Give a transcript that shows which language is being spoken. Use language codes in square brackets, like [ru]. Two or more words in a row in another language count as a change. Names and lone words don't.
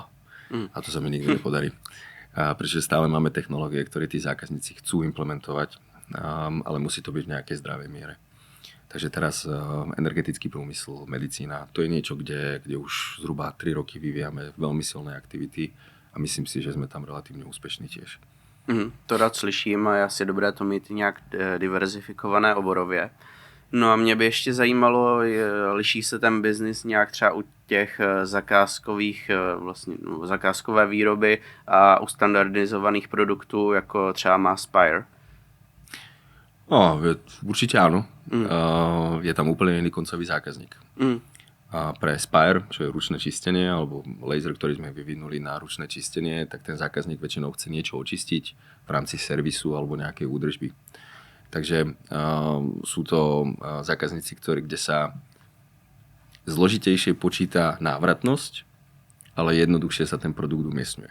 [sk] A to sa mi nikdy nepodarí. Pretože stále máme technológie, ktoré tí zákazníci chcú implementovať, ale musí to byť v nejakej zdravej miere. Takže teraz energetický priemysel, medicína, to je niečo, kde už zhruba 3 roky vyvíjame veľmi silné aktivity a myslím si, že sme tam relatívne úspešní tiež. [cs] To rád slyším a je asi dobré to mít nějak diverzifikované oborově. No a mě by ještě zajímalo, liší se ten biznis nějak třeba u těch zakázkové výroby a u standardizovaných produktů, jako třeba má Spire? [sk] No, určite áno. Je tam úplne iný koncový zákazník. A pre Spire, čo je ručné čistenie, alebo laser, ktorý sme vyvinuli na ručné čistenie, tak ten zákazník väčšinou chce niečo očistiť v rámci servisu alebo nejakej údržby. Takže sú to zákazníci, kde sa zložitejšie počíta návratnosť, ale jednoduchšie sa ten produkt umiestňuje.